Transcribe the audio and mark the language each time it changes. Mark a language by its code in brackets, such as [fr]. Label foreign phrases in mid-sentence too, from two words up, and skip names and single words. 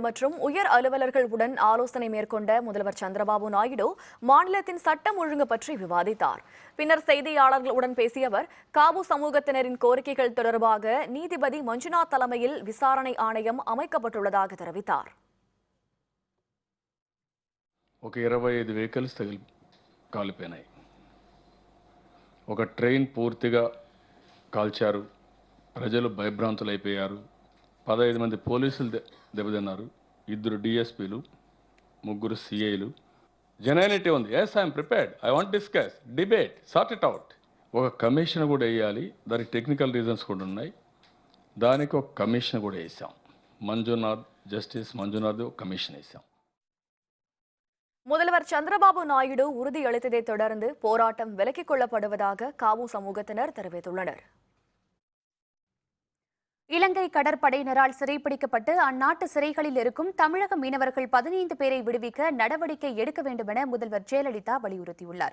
[ta] மற்றும் உயர் அலுவலர்களுடன் ஆலோசனை மேற்கொண்ட முதல்வர் சந்திரபாபு நாயுடு மாநிலத்தின் சட்டம் ஒழுங்கு பற்றி விவாதித்தார். பின்னர் செய்தியாளர்களுடன் பேசிய அவர் காபு சமூகத்தினரின் கோரிக்கைகள் தொடர்பாக நீதிபதி மஞ்சுநாத் தலைமையில் விசாரணை ஆணையம் அமைக்கப்பட்டுள்ளதாக தெரிவித்தார். [te] 25 వెహికల్స్ కాలిపోయినాయి. ఒక ట్రైన్ పూర్తిగా కాల్చారు. ప్రజలు భయభ్రాంతులైపోయారు. 15 మంది పోలీసులు దెబ్బతిన్నారు. 2 డిఎస్పీలు, 3 సిఐలు. జెన్యునిటీ ఉంది. [en] Yes, I'm prepared. I want discuss, debate, sort it out. [te] ఒక కమిషన్ కూడా వేయాలి. దానికి [en] technical reasons [te] కూడా ఉన్నాయి. దానికి ఒక కమిషన్ కూడా వేసాం. మంజునాథ్, జస్టిస్ మంజునాథ్ ఒక కమిషన్ వేసాం. [ta] முதல்வர் சந்திரபாபு நாயுடு உறுதியளித்ததை தொடர்ந்து போராட்டம் விலக்கிக் கொள்ளப்படுவதாக காபு சமூகத்தினர் தெரிவித்துள்ளனர். இலங்கை கடற்படையினரால் சிறைப்பிடிக்கப்பட்டு அந்நாட்டு சிறைகளில் இருக்கும் தமிழக மீனவர்கள் 15 பேரை விடுவிக்க நடவடிக்கை எடுக்க வேண்டும் என முதல்வர் ஜெயலலிதா வலியுறுத்தியுள்ளார்.